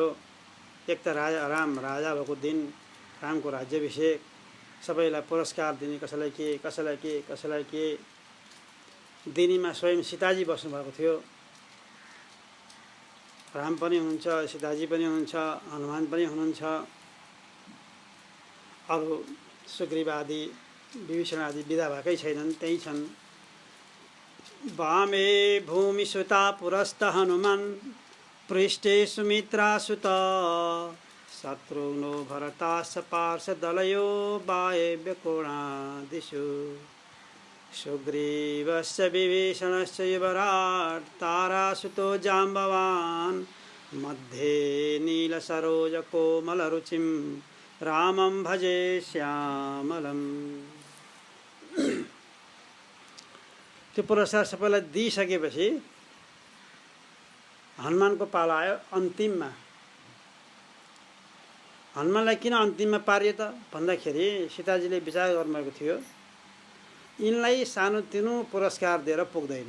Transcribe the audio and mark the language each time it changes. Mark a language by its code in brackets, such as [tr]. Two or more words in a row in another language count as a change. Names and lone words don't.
[ne] एक त राम राजा भएको दिन रामको राज्याभिषेक, सबैलाई पुरस्कार दिने, कसैलाई के कसैलाई के कसैलाई के दिनेमा स्वयं सीताजी बस्नुभएको थियो। राम पनि हुनुहुन्छ, सीताजी पनि हुनुहुन्छ, हनुमान पनि हुनुहुन्छ, अरू सुग्रीव आदि विभीषण आदि विदा भएकै छैनन्, त्यही छन्। [sa] वामे भूमिसुता पुरस्त हनुमान पृष्ठे सुमित्रा सुत शत्रुघ्नो भरताश्च पार्षदलयो वायव्य कोणादिषु। सुग्रीवस्य विभीषणस्य युवराट् तारासुतो जाम्बवान् मध्ये नीलसरोजकोमलरुचिं रामं भजे श्यामलम्। [ne] त्यो पुरस्कार सबैलाई दिइसकेपछि हनुमानको पाला आयो अन्तिममा। हनुमानलाई किन अन्तिममा पारियो त भन्दाखेरि सीताजीले विचार गर्नुभएको थियो यिनलाई सानोतिनो पुरस्कार दिएर पुग्दैन।